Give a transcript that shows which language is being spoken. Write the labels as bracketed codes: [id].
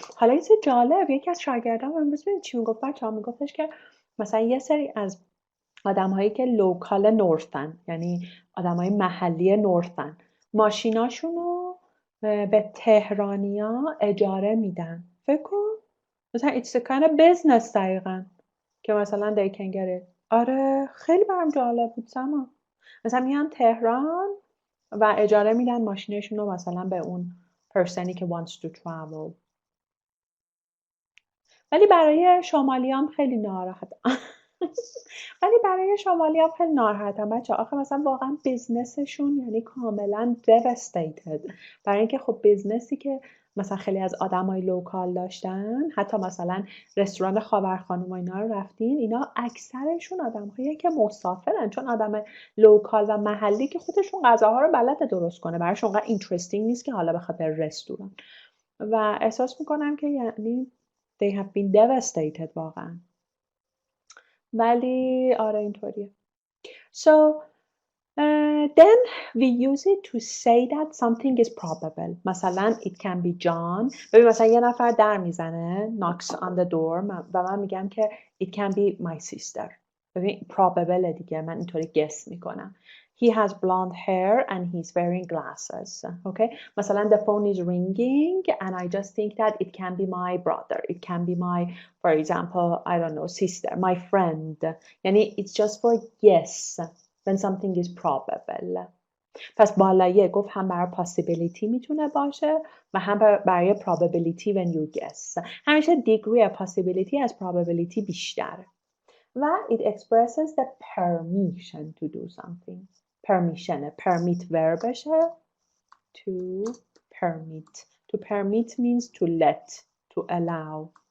[fa] حالا این جالب، یکی از شاگردام امروز ببین چی میگفت بچه‌ها، میگفتش که مثلا یه سری از آدم‌هایی که لوکال نورثن، یعنی آدم‌های محلی نورثن، ماشیناشونو به تهرانیا اجاره میدن. فکر کن مثلا [en] it's a kind of business [fa] دقیقاً که مثلا [en] they can get it. [fa] آره خیلی برام جالب بود سما. مثلا میان تهران و اجاره میدن ماشینشون رو مثلا به اون پرسنی که [en] wants to travel. [fa] ولی برای شمالیام خیلی ناراحتم. بچه. آخه مثلا واقعا بیزنسشون یعنی کاملا devastated. برای اینکه خب بیزنسی که مثلا خیلی از آدمای لوکال داشتن، حتی مثلا رستوران خاورخانم و اینا رو رفتین، اینا اکثرشون آدم‌هایی که مسافرن، چون آدم لوکال و محلی که خودشون غذاها رو بلده درست کنه، براشون اونقدر اینترستینگ نیست که حالا بخواد بره رستوران. و احساس میکنم که یعنی [en] they have been devastated [fa] واقعا. ولی آره اینطوریه. [en] So then we use it to say that something is probable. مثلا it can be John. [fa] ببین مثلا یه نفر در میزنه [en] knocks on the door [fa] و من میگم که [en] it can be my sister. [fa] ببین probable دیگه، من اینطوری guess میکنم. [en] He has blonde hair and he's wearing glasses. Okay? مثلا the phone is ringing and I just think that it can be my brother. It can be my, for example, I don't know, sister, my friend. یعنی it's just for guess when something is probable. [fa] پس بالایه گفت هم برای possibility میتونه باشه و هم برای probability [en] when you guess. [fa] همیشه degree possibility از probability بیشتره. [en] و it expresses the permission to do something. permission. permit verbشه. to permit. to permit means to let, to allow.